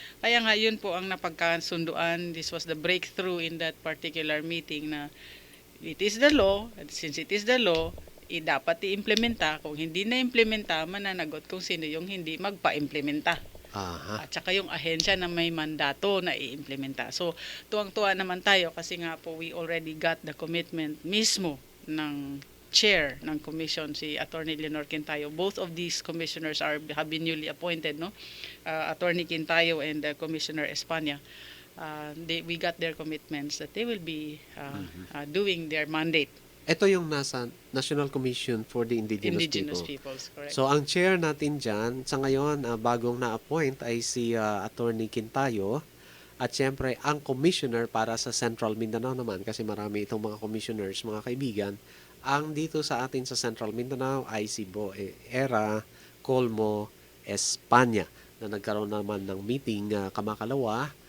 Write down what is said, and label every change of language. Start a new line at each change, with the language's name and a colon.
Filipino: Kaya nga, yun po ang napagkasunduan.
English: This was the breakthrough in that particular meeting na it is the law, and since it is the law,
Filipino: dapat i-implementa. Kung hindi na-implementa, mananagot kung sino yung hindi magpa-implementa. Aha. At saka yung ahensya na may mandato na i-implementa. So, tuwang-tuwa naman tayo kasi nga po
English: we already got the commitment
Filipino: mismo ng chair ng commission, si Attorney Leonor Quintayo.
English: Both of these commissioners have been newly appointed, no? Attorney Quintayo and Commissioner Espana. We got their commitments that they will be doing their mandate.
Filipino: Ito yung nasa National Commission for the
English: Indigenous People. peoples, correct.
Filipino: So, ang chair natin dyan, sa ngayon, bagong na-appoint ay si Attorney Quintayo. At syempre, ang commissioner para sa Central Mindanao naman, kasi marami itong mga commissioners, mga kaibigan, ang dito sa atin sa Central Mindanao ay si Era Colmo Espana na nagkaroon naman ng meeting kamakalawa